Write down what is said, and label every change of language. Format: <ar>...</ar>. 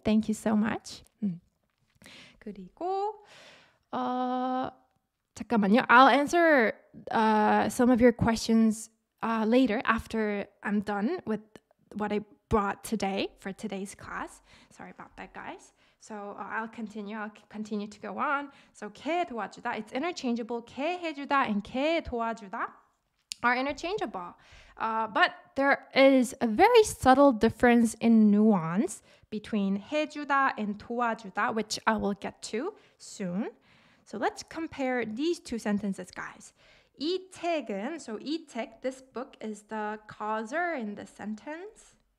<en>Thank you so much.</en> <ko>그리고 잠깐만요.</ko> <en>I'll answer some of your questions later after I'm done with what I brought today for today's class. Sorry about that, guys. So I'll continue to go on. So 게 도와주다, it's interchangeable. 게 해주다 and 게 도와주다 are interchangeable. But there is a very subtle difference in nuance between 해주다 and 도와주다, which I will get to soon. So let's compare these two sentences, guys.</en> <ko>이 책은,</ko> <en>so 이 책, this book is the causer in the sentence.</en>